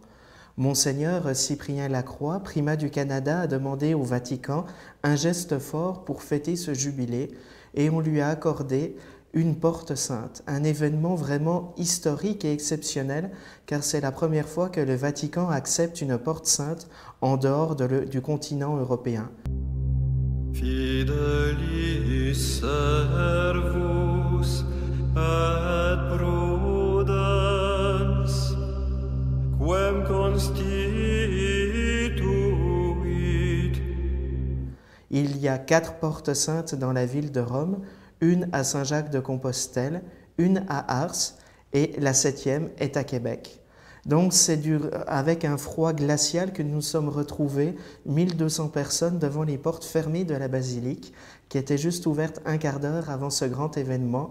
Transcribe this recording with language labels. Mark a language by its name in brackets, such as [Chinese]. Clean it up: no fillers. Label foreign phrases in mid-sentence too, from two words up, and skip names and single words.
[French] Monseigneur Cyprien Lacroix, primat du Canada, a demandé au Vatican un geste fort pour fêter ce jubilé et on lui a accordé une porte sainte, un événement vraiment historique et exceptionnel car c'est la première fois que le Vatican accepte une porte sainte en dehors du continent européen. [Latin] Fidelis servus et prudens, quem constituit. [French] Il y a 4 portes saintes dans la ville de Rome, une à Saint-Jacques-de-Compostelle, une à Ars et la 7e est à Québec. Donc c'est avec un froid glacial que nous sommes retrouvés 1200 personnes devant les portes fermées de la basilique qui étaient juste ouvertes un quart d'heure avant ce grand événement.